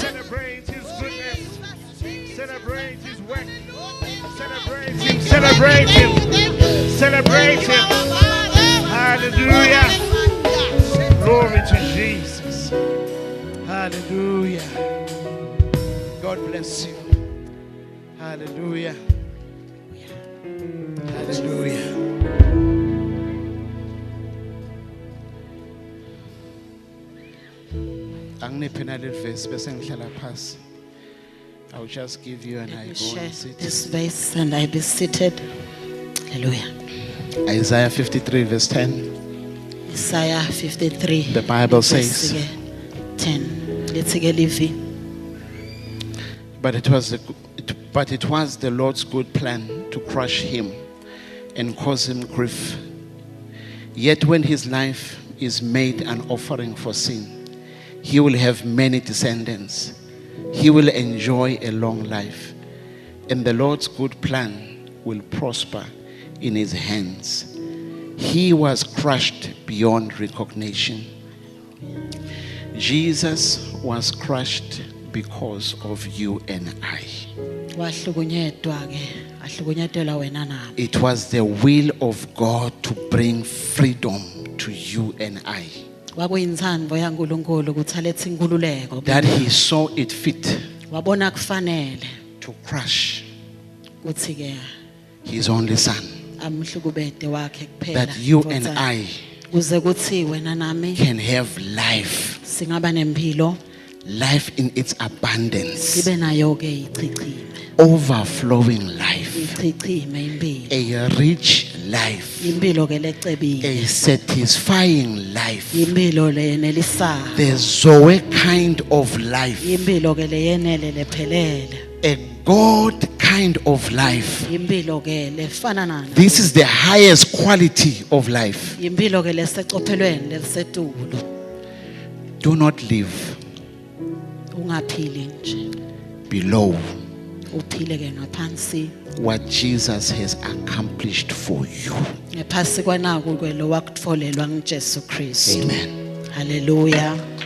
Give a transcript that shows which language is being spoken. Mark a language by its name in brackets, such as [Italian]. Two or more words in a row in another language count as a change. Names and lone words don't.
[English] Celebrate his goodness. Celebrate his work. Celebrate him. Celebrate him. Celebrate him. Hallelujah. Glory to Jesus. Hallelujah. God bless you. Hallelujah. Hallelujah. [Swati] Angiphe naleli verse bese ngihlala phasi. [English] I'll just give you an Let me eye. Go share and sit. this vase and I be seated. Hallelujah. Isaiah 53 verse 10. Isaiah 53. The Bible says, [Swati] Verse 10. Lithi-ke livi. [English] But it was the Lord's good plan to crush him and cause him grief. Yet when his life is made an offering for sin, he will have many descendants. He will enjoy a long life, and the Lord's good plan will prosper in his hands. He was crushed beyond recognition. Jesus was crushed because of you and I. [Swati] Wahlukunyedwa-ke, ahlukunyedelwa wena nami. [English] It was the will of God to bring freedom to you and I. [Swati] Kwakuyintsandvo yaNkulunkulu ukuthi alethe inkululeko. [English] That he saw it fit [Swati] Wabona kufanele [English] to crush [Swati] ukuthi-ke [English] his only son. [Swati] amhlukubede wakhe kuphela. [English] That you and [Swati] Nkosi. [English] I [Swati] Kuze kuthi wena nami [English] can have life. [Swati] singaba nempilo, [English] Life in its abundance. [Swati] sibe nayo-ke ichichime. [English] Overflowing life. [Swati] Ichichime impilo. [English] A rich life. [Swati] Impilo-ke lecebile. [English] A satisfying life. [Swati] Impilo le yenelisayo. [English] The Zoe kind of life. [Swati] Impilo-ke le yenele lephelele. [English] A God kind of life. [Swati] Impilo-ke lefana nana. [English] This is the highest quality of life. [Swati] Impilo-ke lesecophelweni lelisetulu. [English] Do not live [Swati] Ungaphili nje. [English] below [Swati] Uphile-ke ngaphansi. [English] what Jesus has accomplished for you. [Swati] Ngaphansi kwanaku lo wakutfolelwa nguJesu Kristu. Amen. Hallelujah.